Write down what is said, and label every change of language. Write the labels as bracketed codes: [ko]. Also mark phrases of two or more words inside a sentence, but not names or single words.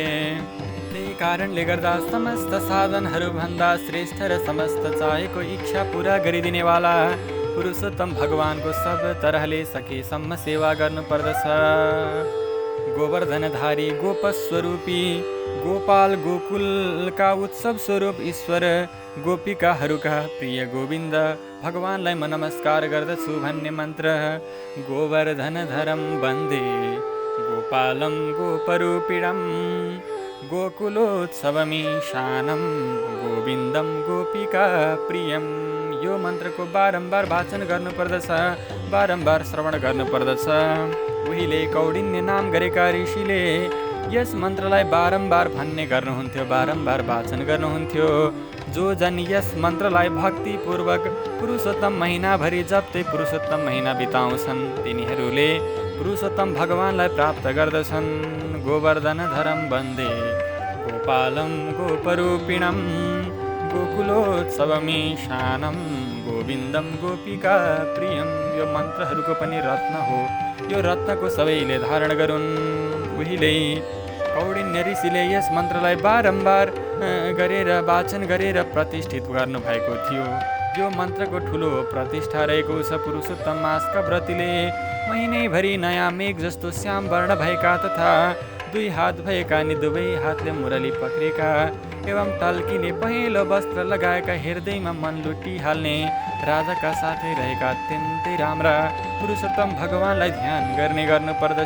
[ne] त्यही कारणले गर्दा समस्त साधनहरू भन्दा श्रेष्ठ र समस्त चाहेको इच्छा पूरा गरिदिनेवाला पुरुषोत्तम भगवानको सब तरहले सकेसम्म सेवा गर्नुपर्दछ। गोवर्धनधारी, गोपस्वरूपी गोपाल, गोकुलका उत्सव स्वरूप ईश्वर, गोपिकाहरूका प्रिय गोविन्द भगवानलाई म नमस्कार गर्दछु भन्ने मन्त्र [sa] गोवर्धनधरम वन्दे गोपालं गोपरूपिणं गोकुलोत्सवमीशानं गोविन्दं गोपिका प्रियं। [ne] यो मन्त्रको बारम्बार वाचन गर्नुपर्दछ, बारम्बार श्रवण गर्नुपर्दछ। उहिले कौडिन्य नाम गरेका ऋषिले यस मन्त्रलाई बारम्बार भन्ने गर्नुहुन्थ्यो, बारम्बार वाचन गर्नुहुन्थ्यो। जो जन यस मन्त्रलाई भक्तिपूर्वक पुरुषोत्तम महिनाभरि जप्दै पुरुषोत्तम महिना बिताउँछन्, तिनीहरूले पुरुषोत्तम भगवानलाई प्राप्त गर्दछन्। [sa] गोवर्धनधरम वन्दे गोपालं गोपरूपिणं गोकुलोत्सवमीशानं गोविन्दं गोपिका प्रियं। [ne] यो मन्त्रहरूको पनि रत्न हो, यो रत्नको सबैले धारण गरून्। उहिले कौडिन्य ऋषिले यस मन्त्रलाई बारम्बार गरेर वाचन गरेर प्रतिष्ठित गर्नुभएको थियो। यो मन्त्रको ठुलो प्रतिष्ठा रहेको छ। पुरुषोत्तम मासका व्रतीले महिनैभरि नयाँ मेघ जस्तो श्याम वर्ण भएका तथा 2 हात भएका अनि 2 हातले मुरली पक्रेका एवं टल्किने पहेँलो वस्त्र लगाएका, हृदयमा मन लुटिहाल्ने राजाका साथै रहेका अत्यन्तै राम्रा पुरुषोत्तम भगवानलाई ध्यान गर्नुपर्दछ।